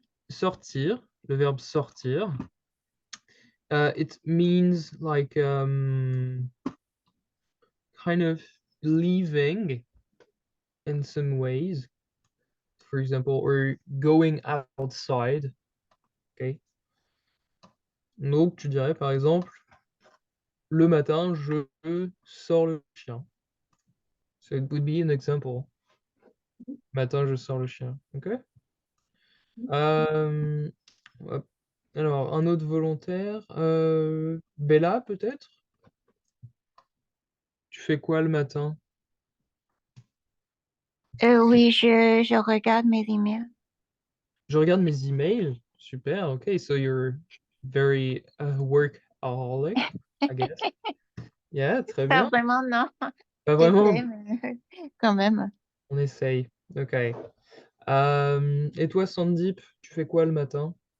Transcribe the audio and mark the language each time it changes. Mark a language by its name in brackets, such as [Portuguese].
[French] Sortir, le verbe sortir, [English] it means like kind of leaving in some ways, for example, or going outside. Okay. [French] Donc tu dirais par exemple, le matin je sors le chien. [English] So it would be an example. [French] Matin je sors le chien. Okay. Hop. Alors un autre volontaire, Bella peut-être? Tu fais quoi le matin? Oui, je regarde mes emails. Je regarde mes emails. Super. [English] Okay, so you're very workaholic, I guess. Yeah, très [French] Pas bien. vraiment, non. Pas vraiment. J'essaie, mais quand même. On essaye. Ok. Et toi, Sandip, tu fais quoi le matin?